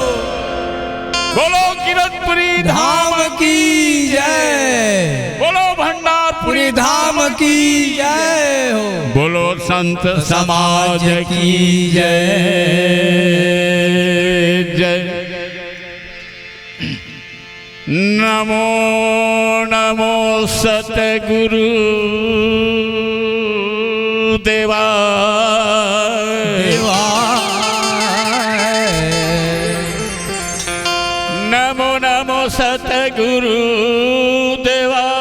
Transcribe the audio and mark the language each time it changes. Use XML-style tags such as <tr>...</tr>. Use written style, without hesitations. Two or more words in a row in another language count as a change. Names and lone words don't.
<hi>बोलो किरतपुरी धाम की जय। बोलो भंडारपुरी धाम की जय हो। बोलो संत समाज की जय जय। नमो नमो सतगुरु देवा नमो नमो सतगुरु देवा</hi>